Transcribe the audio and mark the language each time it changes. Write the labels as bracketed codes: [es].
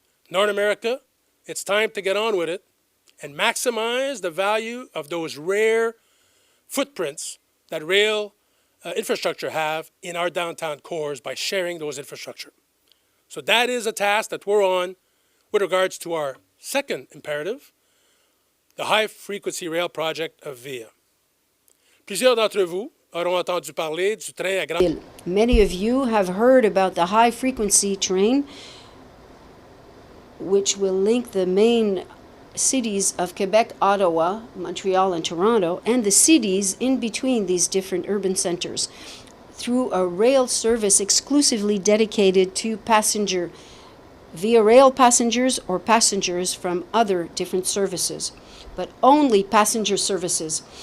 [en] North America, it's time to get on with it and maximize the value of those rare footprints that rail infrastructure have in our downtown cores by sharing those infrastructure. So that is a task that we're on with regards to our second imperative, the high-frequency rail project of VIA. [fr] Plusieurs d'entre vous auront entendu parler du train à grande... [en] Many of you have heard about the high-frequency train, which will link the main cities of Quebec, Ottawa, Montreal, and Toronto, and the cities in between these different urban centers through a rail service exclusively dedicated to passenger, via rail passengers or passengers from other different services, but only passenger services.